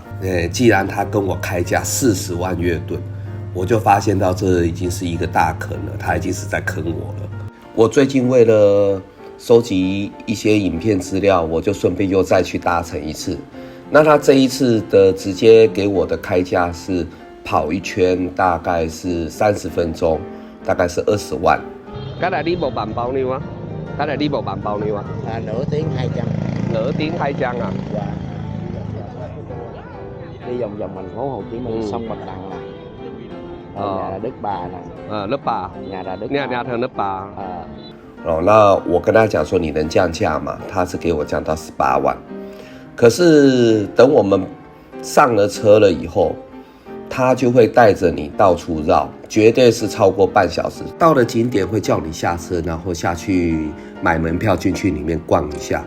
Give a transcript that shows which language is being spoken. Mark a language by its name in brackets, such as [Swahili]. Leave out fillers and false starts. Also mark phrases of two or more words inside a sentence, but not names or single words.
[Chinese] 既然他跟我开价40万月盾，我就发现到这已经是一个大坑了，他已经是在坑我了。我最近为了收集一些影片资料，我就顺便又再去搭乘一次。那他这一次的直接给我的开价是跑一圈大概是30分钟，大概是20 万。 [Vietnamese] Cái này đi bộ bằng bao nhiêu á? Cái này đi bộ bằng bao nhiêu á? Nửa tiếng 200. Nửa tiếng 200 à? Dạ. Đi vòng vòng thành phố Hồ Chí Minh, sông Bạch Đằng này. Nhà là Đức Bà này. Đức Bà. Nhà là Đức. Nhà thờ Đức Bà. [Chinese] 那我跟他讲说你能降价吗？他是给我降到18万。可是等我们上了车了以后，他就会带着你到处绕，绝对是超过半小时。到了景点会叫你下车，然后下去买门票进去里面逛一下。